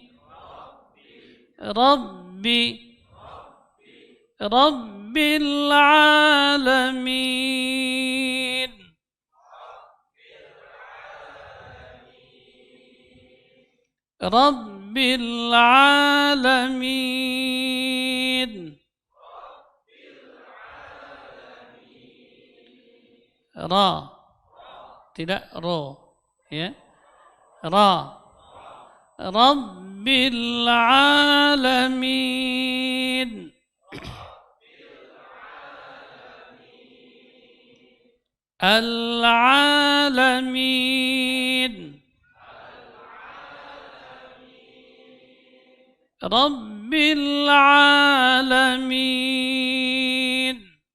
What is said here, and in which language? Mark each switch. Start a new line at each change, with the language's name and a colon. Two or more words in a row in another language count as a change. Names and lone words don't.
Arabic: ربي. رب العالمين. رب العالمين.
Indonesian: Ra, tidak ro, ya.
Arabic: Ra. رب العالمين. Al-alamin. رب العالمين.